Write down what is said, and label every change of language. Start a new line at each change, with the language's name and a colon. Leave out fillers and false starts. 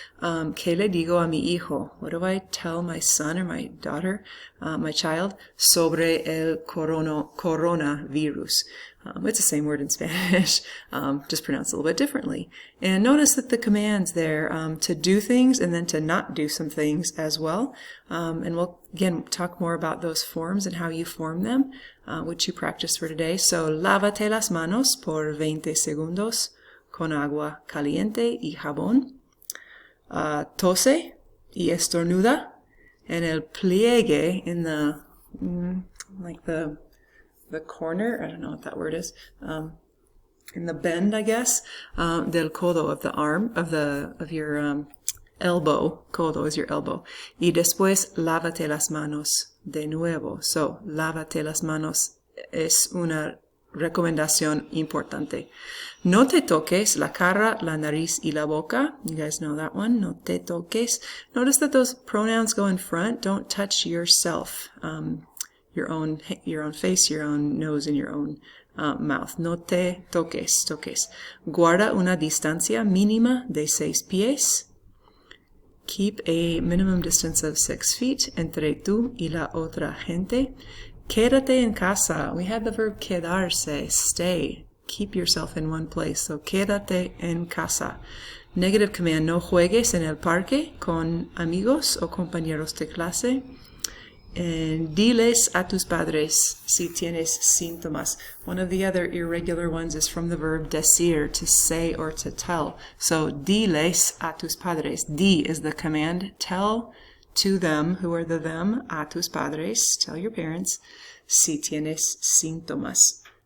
Spanish: ¿Qué le digo a mi hijo?
English: What do I tell my son or my daughter, my child,
Spanish: sobre el coronavirus?
English: It's the same word in Spanish, just pronounced a little bit differently. And notice that the commands there to do things and then to not do some things as well. And we'll, again, talk more about those forms and how you form them, which you practice for today.
Spanish: So, lávate las manos por 20 segundos con agua caliente y jabón. Tose y estornuda en el pliegue,
English: in the, like the corner, I don't know what that word is, in the bend, I guess,
Spanish: del codo,
English: of the arm, of your elbow. Codo is your elbow.
Spanish: Y después lávate las manos de nuevo. So, lávate las manos es una recomendación importante. No te toques la cara, la nariz y la boca.
English: You guys know that one.
Spanish: No te toques.
English: Notice that those pronouns go in front. Don't touch yourself. Your own face, your own nose, and your own mouth.
Spanish: No te toques. Guarda una distancia mínima de 6 pies.
English: Keep a minimum distance of 6 feet
Spanish: entre tú y la otra gente. Quédate en casa.
English: We had the verb quedarse, stay. Keep yourself in one place.
Spanish: So, quédate en casa.
English: Negative command,
Spanish: no juegues en el parque con amigos o compañeros de clase. And diles a tus padres si tienes síntomas.
English: One of the other irregular ones is from the verb decir, to say or to tell. So,
Spanish: diles a tus padres.
English: Di is the command. Tell to them, who are the them,
Spanish: a tus padres,
English: tell your parents,
Spanish: si tienes síntomas.